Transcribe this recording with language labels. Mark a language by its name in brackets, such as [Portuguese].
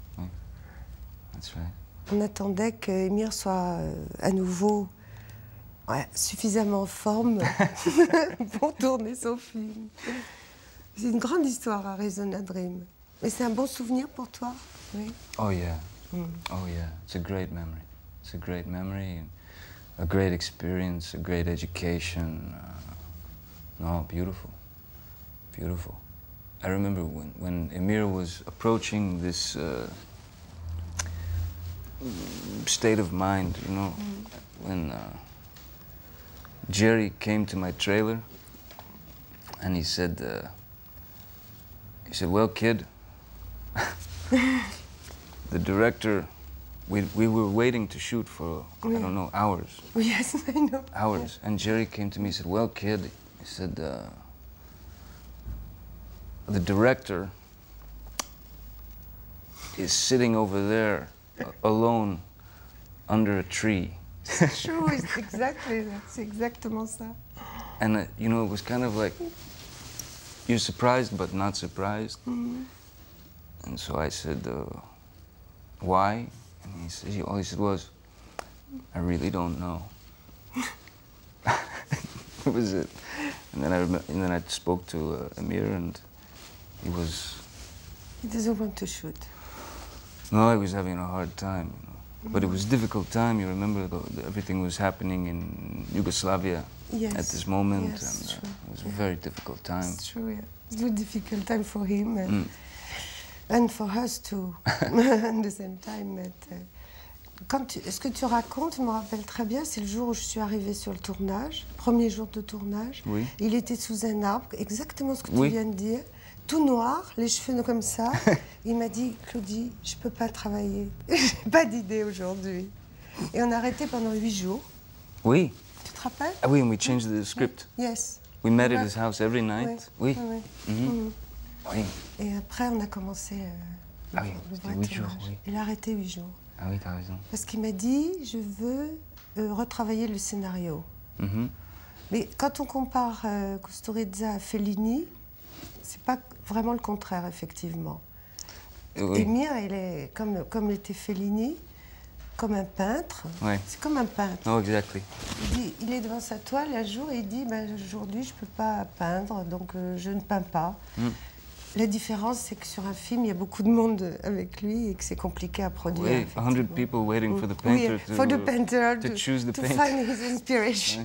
[English] Oui. That's right. [French] On attendait qu'Émir soit à nouveau suffisamment en forme pour tourner son film. C'est une grande histoire, Arizona Dream. Mais c'est un bon souvenir pour toi, oui. [English] Oh yeah. Oh yeah. It's a great memory. It's a great memory, a great experience, a great education. No, beautiful. Beautiful. I remember when Émir was approaching this state of mind, you know, when Jerry came to my trailer and he said, well, kid, the director, we were waiting to shoot for, I don't know, hours. Yes, I know. Hours. And Jerry came to me and said, well, kid, he said, the director is sitting over there alone under a tree. [French] C'est true, c'est exactement ça. [English] And you know, it was kind of like, you're surprised but not surprised. And so I said, why? And all he said was, I really don't know. That was it. And then I spoke to Émir, and he doesn't want to shoot. No, he was having a hard time, you know. But it was a difficult time. You remember, everything was happening in Yugoslavia at this moment, yes, and it was a very difficult time. It's true, yeah. It's a difficult time for him and for us too, at the same time. [French] Ce que tu racontes, je me rappelle très bien, c'est le jour où je suis arrivée sur le tournage, premier jour de tournage. Oui. Il était sous un arbre, exactement ce que tu viens de dire, tout noir, les cheveux comme ça. Il m'a dit, Claudie, je ne peux pas travailler, j'ai pas d'idée aujourd'hui. Et on a arrêté pendant 8 jours. Oui. Tu te rappelles? Ah oui, [English] and we changed the script. Yes. We met at his house every night. [French] Oui. Oui. Et après, on a commencé Ah oui, c'était 8 jours, oui. Il a arrêté 8 jours. Ah oui, t'as raison. Parce qu'il m'a dit, je veux retravailler le scénario. Mais quand on compare Kusturica à Fellini, c'est pas vraiment le contraire, effectivement. Oui. Émir, il est, comme l'était Fellini, comme un peintre. Oui. C'est comme un peintre. [English] Oh, exactly. [French] Il est devant sa toile un jour et il dit, ben, aujourd'hui, je ne peux pas peindre, donc je ne peins pas. La différence, c'est que sur un film, il y a beaucoup de monde avec lui et que c'est compliqué à produire. [English] Oui, 100 people waiting for the painter to choose the paint. To find his inspiration.